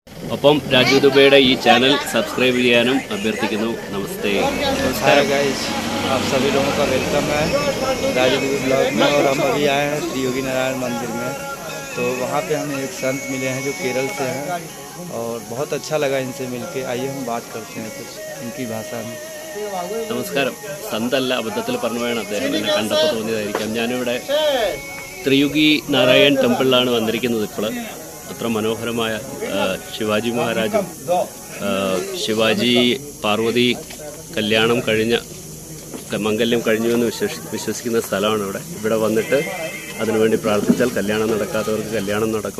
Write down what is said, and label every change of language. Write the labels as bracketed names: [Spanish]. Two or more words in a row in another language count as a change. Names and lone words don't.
[Malayalam] ഒപ്പം രാജു ദുബൈയുടെ ഈ ചാനൽ സബ്സ്ക്രൈബ് ചെയ്യാനും അഭ്യർത്ഥിക്കുന്നു. നമസ്തേ. [English] hi guys, [Hindi] आप सभी लोगों का वेलकम है राजू दुबे ब्लॉग में। और हम अभी आए हैं श्री योगी नारायण मंदिर में। तो वहाँ पे हमें एक संत मिले हैं जो केरल से हैं और बहुत अच्छा लगा इनसे मिलके। आइए हम बात करते हैं कुछ इनकी भाषा में। [Malayalam] നമസ്കാരം. സന്തല്ല, അബദ്ധത്തിൽ പറഞ്ഞു വേണം, അദ്ദേഹം എന്നെ കണ്ടപ്പോൾ തോന്നിയതായിരിക്കാം. ഞാനിവിടെ ത്രിയുഗി നാരായൺ ടെമ്പിളിലാണ് വന്നിരിക്കുന്നത്. ഇപ്പോൾ അത്ര മനോഹരമായ ശിവാജി മഹാരാജും ശിവാജി പാർവതി കല്യാണം കഴിഞ്ഞ മംഗല്യം കഴിഞ്ഞു എന്ന് വിശ്വസിക്കുന്ന സ്ഥലമാണ് ഇവിടെ വന്നിട്ട് അതിനുവേണ്ടി പ്രാർത്ഥിച്ചാൽ കല്യാണം നടക്കാത്തവർക്ക് കല്യാണം നടക്കും.